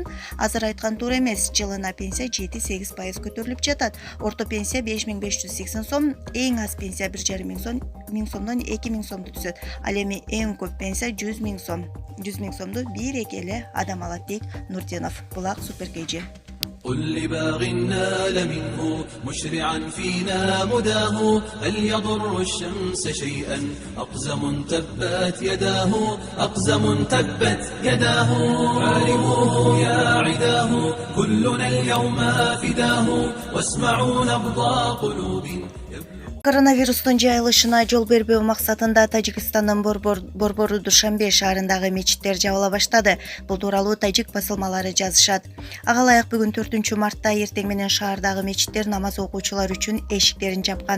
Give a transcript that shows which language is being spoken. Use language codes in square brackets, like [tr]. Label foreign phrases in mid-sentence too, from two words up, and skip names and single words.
[ky] Азыр айткан туура эмес. Жылына пенсия 7-8% көтөрүлүп жатат. Орто пенсия 5580 сом, эң аз пенсия 1,5 миң сомдон 2000 сомду түзөт. Ал эми эң көп пенсия 100 000 сом. 100 000 сомду бир-эки эле адам алат, дейт Нурдинов. Булак Супер KG. [ar] قل لباغ نال منه مشرعا فينا مداه هل يضر الشمس شيئا أقزم تبت يداه أقزم تبت يداه عالموه يا عداه كلنا اليوم فداه واسمعوا نبض قلوب. [ky] Коронавирустун жайылышына жол бербөө максатында Тажикстандын Борбору Душанбе шаарындагы мечиттер жабыла баштады. Бул тууралуу тажик басылмалары жазышат. Ага ылайык бүгүн 4-мартта эртең менен шаардагы мечиттер намаз окуучулар үчүн эшиктерин жапкан.